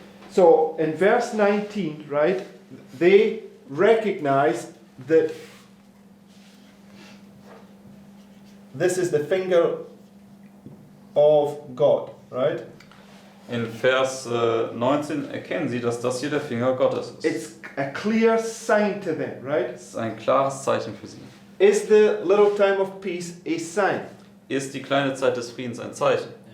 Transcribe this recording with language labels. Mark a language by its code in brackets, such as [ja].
[en] So in verse 19, right, they recognize that this is the finger of God, right? [de] In Vers 19 erkennen sie, dass das hier der Finger Gottes ist. [en] It's a clear sign to them, right? [de] Es ist ein klares Zeichen für sie. [en] Is the little time of peace a sign? [de] Ist die kleine Zeit des Friedens ein Zeichen?